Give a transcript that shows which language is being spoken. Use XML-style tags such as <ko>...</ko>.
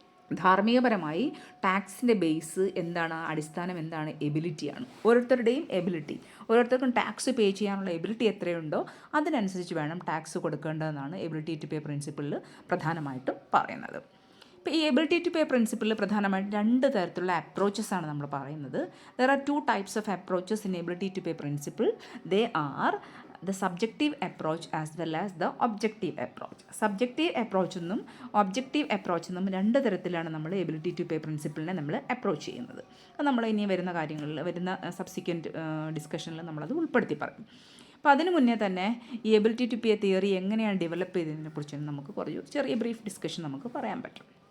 <ml>ധാർമ്മികപരമായി ടാക്സിൻ്റെ base എന്താണ്? അടിസ്ഥാനം എന്താണ്? എബിലിറ്റിയാണ്. ഓരോരുത്തരുടെയും എബിലിറ്റി, ഓരോരുത്തർക്കും ടാക്സ് പേ ചെയ്യാനുള്ള എബിലിറ്റി എത്രയുണ്ടോ അതിനനുസരിച്ച് വേണം ടാക്സ് കൊടുക്കേണ്ടതെന്നാണ് എബിലിറ്റി ടു പേ പ്രിൻസിപ്പിളിൽ പ്രധാനമായിട്ടും പറയുന്നത്. ഇപ്പോൾ ഈ എബിലിറ്റി ടു പേ പ്രിൻസിപ്പിളിൽ പ്രധാനമായിട്ടും രണ്ട് തരത്തിലുള്ള അപ്രോച്ചസാണ് നമ്മൾ പറയുന്നത്.</ml> <en>There are 2 types of approaches in ability to pay principle. They are the subjective approach as well as the objective approach.</en> <ml>Subjective approach എന്നും ഒബ്ജക്റ്റീവ് അപ്രോച്ച് എന്നും രണ്ട് തരത്തിലാണ് നമ്മൾ എബിലിറ്റി ടു പേ പ്രിൻസിപ്പിളിനെ നമ്മൾ അപ്രോച്ച് ചെയ്യുന്നത്. അത് നമ്മൾ ഇനി വരുന്ന കാര്യങ്ങളിൽ, വരുന്ന സബ്സിക്വൻറ്റ് ഡിസ്കഷനിൽ നമ്മളത് ഉൾപ്പെടുത്തി പറയും. അപ്പോൾ അതിന് മുന്നേ തന്നെ ഈ എബിലിറ്റി ടു പേ തിയറി എങ്ങനെയാണ് ഡെവലപ്പ് ചെയ്തതിനെ കുറിച്ച് നമുക്ക് ചെറിയ ബ്രീഫ് ഡിസ്കഷൻ നമുക്ക് പറയാൻ പറ്റും.</ml>